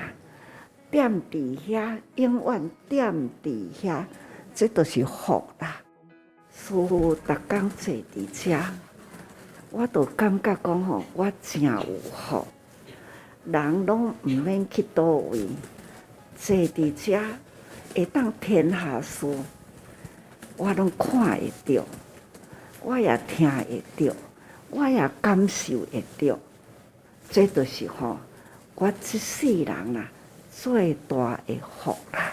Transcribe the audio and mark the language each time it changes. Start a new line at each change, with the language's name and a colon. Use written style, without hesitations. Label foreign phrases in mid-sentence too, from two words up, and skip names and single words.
Min Nan Chinese: 踮伫遐，永远踮伫遐，这都是福啦。师父逐工坐伫遮，我都感觉讲我真有福。人拢毋免去倒位，坐伫遮会当天下事，我拢看会到，我也听会到，我也感受会到。这就是我这世人啦。最大的福啦！